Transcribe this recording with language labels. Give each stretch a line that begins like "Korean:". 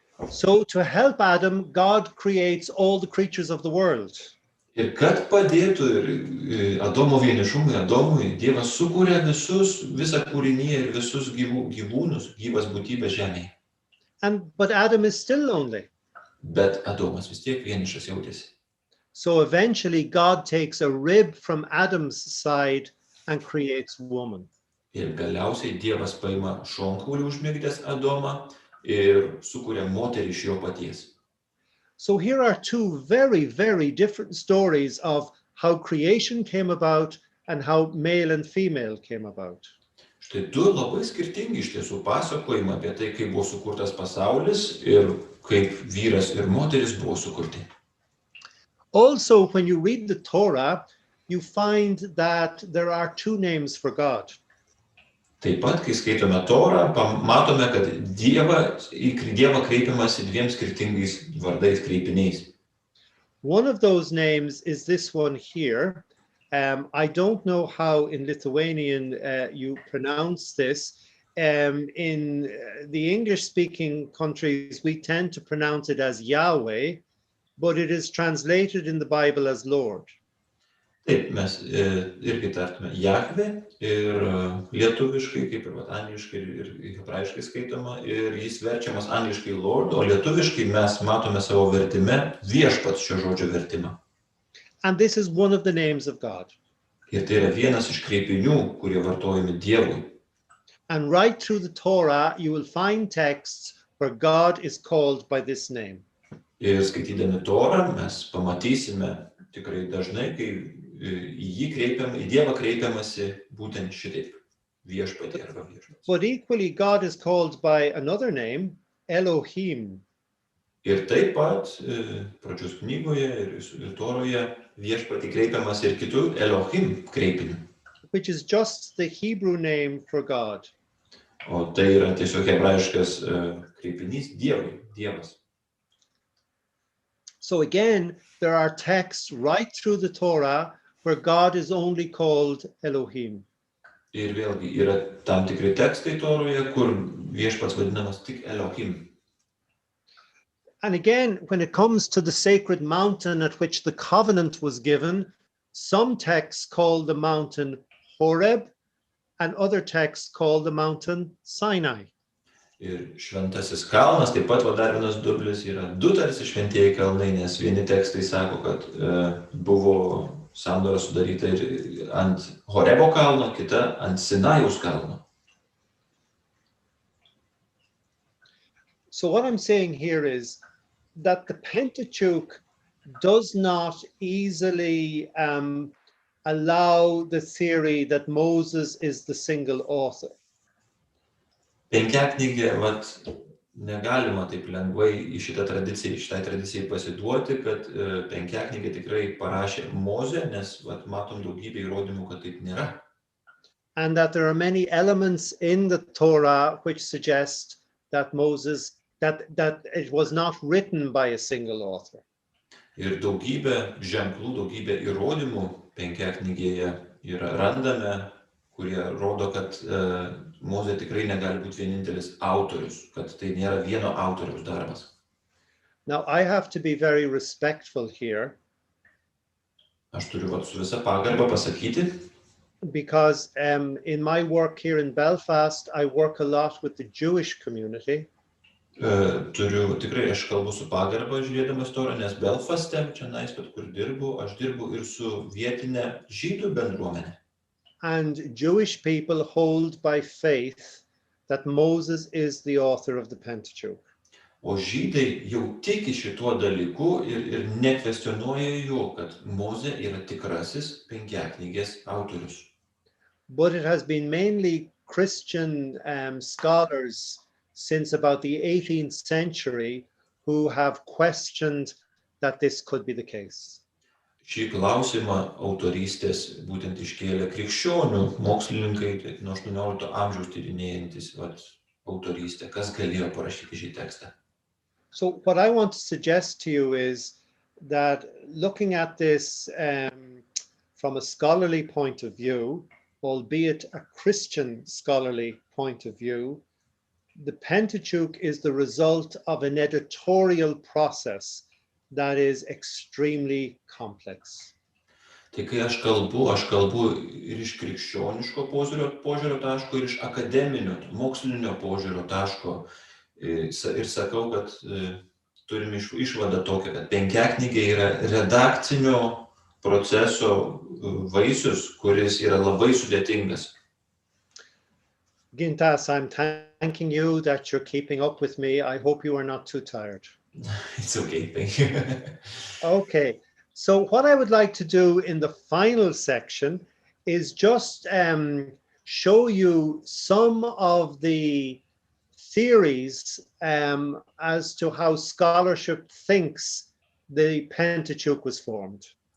English: So to help Adam, God creates all the creatures of the world.
Lithuanian: Ir kad padėtų ir Adomo vienišumui, Adomui, Dievas sukuria visą kūriniją ir visus gyvūnus, gyvas būtybės žemėje.
English: But Adam is still lonely.
Lithuanian: Bet Adomas vis tiek vienišas jautėsi.
English: So eventually God takes a rib from Adam's side and creates woman.
Lithuanian: Ir galiausiai Dievas paima šonkaulį užmigdęs Adomą ir sukuria moterį iš jo paties.
English: So here are two very, very different stories of how creation came about and how male and female came about.
Lithuanian: Štai du labai skirtingi iš tiesų pasakojimai apie tai, kaip buvo sukurtas pasaulis ir kaip vyras ir moteris buvo sukurti.
English: Also, when you read the Torah, you find that there are two names for God.
Lithuanian: Taip pat, kai skaitome Torą, matome, kad į Dievą kreipiamasi dviem skirtingais vardais, kreipiniais.
English: One of those names is this one here. I don't know how in Lithuanian you pronounce this. in the English-speaking countries, we tend to pronounce it as Yahweh, but it is translated in the Bible as Lord.
Lithuanian: Taip, mes irgi tartume Jahve ir lietuviškai, kaip ir angliškai ir hebrajiškai skaitoma, ir jis verčiamas angliškai Lord, o lietuviškai mes matome savo vertime viešpats šio žodžio vertimą.
English: And this is one of the names of God.
Lithuanian: Ir tai yra vienas iš kreipinių, kurie vartojami Dievui.
English: And right through the Torah, you will find texts where God is called by this name.
Lithuanian: Ir skaitydami Torą mes pamatysime tikrai dažnai, kai į Dievą kreipiamasi būtent šitaip, viešpatie arba viešpats.
English: But equally, God is called by another name, Elohim.
Lithuanian: Ir taip pat pradžios knygoje ir Toroje viešpatį kreipiamas ir kitų Elohim kreipinių.
English: Which is just the Hebrew name for God.
Lithuanian: O tai yra tiesiog hebrajiškas kreipinys Dievui, Dievas.
English: So again, there are texts right through the Torah where God is only called Elohim.
Lithuanian: Ir vėlgi yra tam tikri tekstai Toroje, kur viešpats vadinamas tik Elohim.
English: And again, when it comes to the sacred mountain at which the covenant was given, some texts call the mountain Horeb, and other texts call the mountain Sinai.
Lithuanian: Ir šventasis kalnas, taip pat dar vienas dublis, yra du tarsi šventieji kalnai, nes vieni tekstai sako, kad buvo sandora sudaryta ir ant Horebo kalno, kita ant Sinajaus kalno.
English: So what I'm saying here is that the Pentateuch does not easily allow the theory that Moses is the single author.
Lithuanian: Penkiaknygė, negalima taip lengvai į šitai tradicijai pasiduoti, kad Penkiaknygė tikrai parašė Mozė, nes matom daugybę įrodymų, kad taip nėra.
English: And that there are many elements in the Torah which suggest that that it was not written by a single author.
Lithuanian: Ir daugybę ženklų, daugybę įrodymų Penkiaknygėje randame, kurie rodo, kad Mozė tikrai negali būti vienintelis autorius, kad tai nėra vieno autoriaus darbas.
English: Now, I have to be very respectful here.
Lithuanian: Aš turiu su visa pagarba pasakyti.
English: Because in my work here in Belfast, I work a lot with the Jewish community.
Lithuanian: Turiu tikrai, aš kalbu su pagarba žiūrėdamas Torą, nes Belfaste, čia kur dirbu, aš dirbu ir su vietinė žydų bendruomenė.
English: And Jewish people hold by faith that Moses is the author of the Pentateuch.
Lithuanian: O žydai jau tiki šituo dalyku ir nekvestionuoja jo, kad Mozė yra tikrasis Penkiaknygės autorius.
English: But it has been mainly Christian scholars since about the 18th century who have questioned that this could be the case.
Lithuanian: Šį klausimą autorystės būtent iškėlė krikščionių mokslininkai nuo 18 amžiaus tyrinėjantis autorystę, kas galėjo parašyti šį tekstą.
English: So what I want to suggest to you is that looking at this from a scholarly point of view, albeit a Christian scholarly point of view, the Pentateuch is the result of an editorial process that is extremely complex.
Lithuanian: Tai kai aš kalbu ir iš krikščioniško požiūrio taško, ir iš akademinio, mokslinio požiūrio taško, ir sakau, kad turime išvadą tokią, kad Penkiaknygė yra redakcinio proceso vaisius, kuris yra labai sudėtingas.
English: Gintas, I'm thanking you that you're keeping up with me. I hope you are not too tired. It's okay, thank you. Okay, so what I would like to do in the final section is just show you some of the theories as to how scholarship thinks the Pentateuch was formed.